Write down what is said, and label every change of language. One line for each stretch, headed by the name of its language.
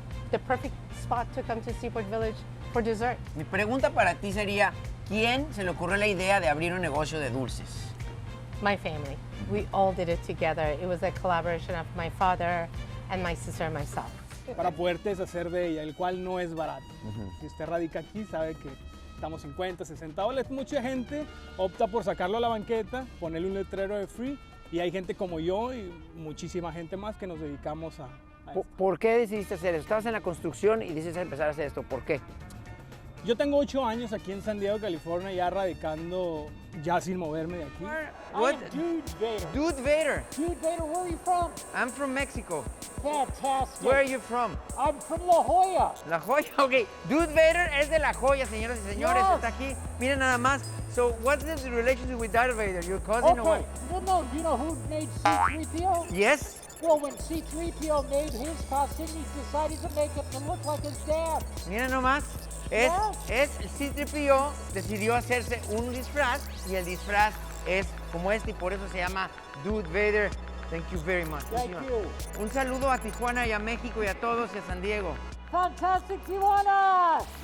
English: The perfect spot to come to Seaport Village for dessert.
Spanish: Mi pregunta para ti sería, ¿quién se le ocurrió la idea de abrir un negocio de dulces?
English: My family. We all did it together. It was a collaboration of my father and my sister and myself.
Spanish: Para poderte deshacer de ella, el cual no es barato. Si usted radica aquí, sabe que estamos 50, 60 dólares. Mucha gente opta por sacarlo a la banqueta, ponerle un letrero de free, y hay gente como yo y muchísima gente más que nos dedicamos a esto. ¿Por qué decidiste hacer eso? Estabas en la construcción y decidiste empezar a hacer esto. ¿Por qué? Yo tengo 8 años aquí en San Diego, California, ya radicando, ya sin moverme de aquí.
English: What? Dude Vader. Dude Vader. Dude Vader, where are you from? I'm from Mexico. Fantastic. Where are you from? I'm from La Jolla. La Joya, ok.
Spanish: Dude Vader es de La Joya, señoras y señores.
English: Yes.
Spanish: Está aquí. Miren nada más.
English: So, what's the relationship with Darth Vader? Your cousin or what? No, you know who made C-3PO? Yes. Well, when C-3PO made his costume, he decided to make it to look like his dad.
Spanish: Miren nomás. El C-3PO decidió hacerse un disfraz y el disfraz es como este y por eso se llama Dude Vader.
English: Thank you very much. Thank you.
Spanish: Un saludo a Tijuana y a México y a todos y a San Diego.
English: Fantastic Tijuana!